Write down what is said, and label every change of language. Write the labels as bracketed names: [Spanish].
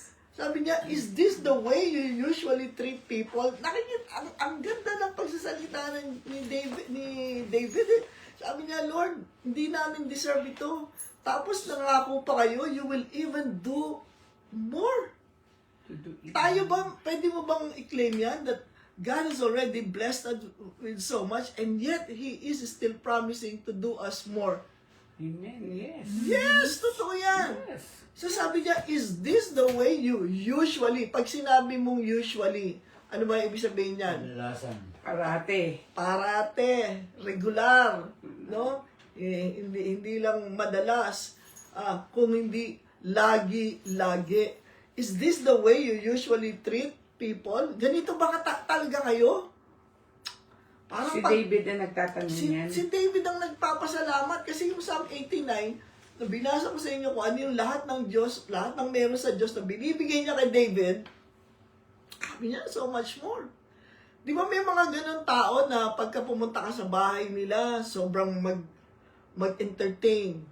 [Filipino] Sabi niya, [English] is this the way you usually treat people? [Filipino] Nakikita, ang ganda ng pagsasalita ni David eh. Sabi niya, Lord, hindi namin deserve ito. Tapos nangako pa kayo, [English] you will even do more. [Filipino] Tayo ba, pwede mo bang i-claim yan? [English] That God has already blessed us with so much and yet He is still promising to do us more. Amen. Yes. [Filipino] Yes, totoo yan. [English] Yes. [Filipino] So sabi niya, [English] is this the way you usually, [Filipino] pag sinabi mong usually, ano ba ibig sabihin niyan? Kadalasan. Parate, regular, no? Hindi lang madalas, kung hindi lagi. [English] Is this the way you usually treat people? [Filipino] Ganito ba talaga kayo? Parang Si David ang nagtatanong yan. Si David ang nagpapasalamat kasi yung Psalm 89, na binasa ko sa inyo kung ano yung lahat ng Diyos, lahat ng meron sa Diyos na binibigay niya kay David, sabi niya, [English] so much more. [Filipino] Di ba may mga ganun tao na pagka pumunta ka sa bahay nila, sobrang mag-entertain.